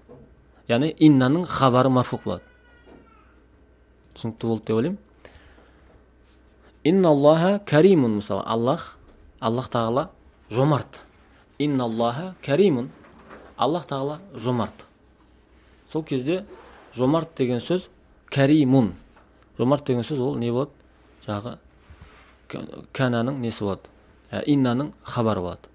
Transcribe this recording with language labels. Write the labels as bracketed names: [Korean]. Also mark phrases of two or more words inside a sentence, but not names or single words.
[Kazakh] Яғни иннаның хабары марфуқ болады. Түсінікті болды деп ойлаймын. [Arabic] إن الله كريم, [Kazakh] мысалы, Аллах тағала жомарт. [Arabic] إن الله كريم, [Kazakh] Аллах тағала жомарт. Сол кезде жомарт деген сөз каримун. Жомарт деген сөз ол не болады? Жағы кананың несі болады? Иннаның хабары болады.